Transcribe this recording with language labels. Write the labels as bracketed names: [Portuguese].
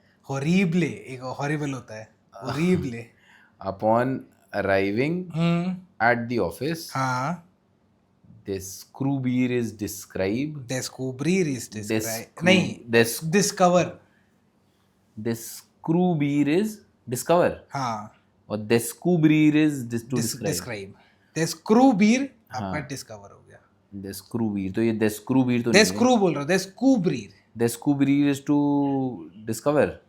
[Hindi] horrible एक horrible होता है. horrible. [English] upon arriving at the office. [Hindi] हाँ. [English] descubrir is describe. [Hindi] नहीं discover. [English] descubrir is discover. [Hindi] हाँ. [English] और descubrir is to describe. [Hindi] descubrir आपका discover हो गया. descubrir तो ये descubrir तो descubrir बोल रहा हूँ. [English] descubrir is to discover.